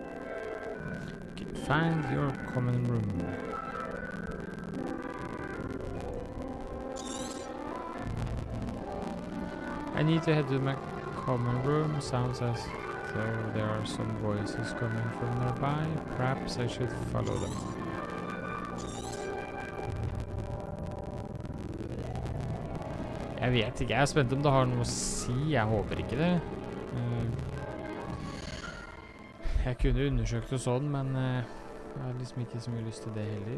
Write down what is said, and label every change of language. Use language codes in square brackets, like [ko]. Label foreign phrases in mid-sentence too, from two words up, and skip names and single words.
[en] Find your common room. I need to head to my common room. Sounds as though there are some voices coming from nearby. Perhaps I should follow them. [no] Jeg vet ikke. Jeg er spent om det har noe å si. Jeg håper ikke det. Jeg kunne undersøkt det sånn, men jeg har liksom ikke så mye lyst til det heller.